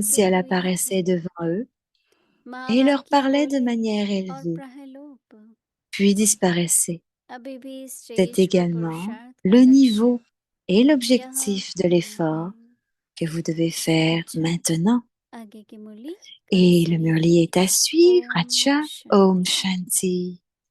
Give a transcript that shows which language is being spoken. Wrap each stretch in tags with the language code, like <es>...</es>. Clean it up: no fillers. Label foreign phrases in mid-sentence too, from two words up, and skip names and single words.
<hi>प्रकट</hi> <fr>si elle</fr> <hi>हुई</hi> <fr>apparaissait</fr> <hi>है।</hi> <fr>devant eux et leur</fr> <hi>महावाक्य</hi> <fr>parlait de</fr> <hi>बोले</hi> <fr>manière</fr> <hi>और</hi> <fr>élevée,</fr> <hi>प्रहलोप</hi> <fr>puis disparaissait.</fr> <hi>अभी भी</hi> <fr>C'est</fr> <hi>श्रेष्ठ</hi> <fr>également</fr> <hi>पुरुषार्थ का</hi> <fr>le</fr> <hi>लक्ष्य</hi> <fr>niveau et</fr> <hi>यह</hi> <fr>l'objectif de</fr> <hi>नहीं</hi> <fr>l'effort</fr> <hi>है।</hi> <fr>que vous devez faire</fr> <hi>अच्छा</hi> <fr>maintenant.</fr> <hi>आगे की मुरली कल</hi> <fr>Et le</fr> <hi>सुनेंगे।</hi> <fr>murli est à suivre.</fr> <hi>ओम Acha, Om शांति। Shanti.</hi>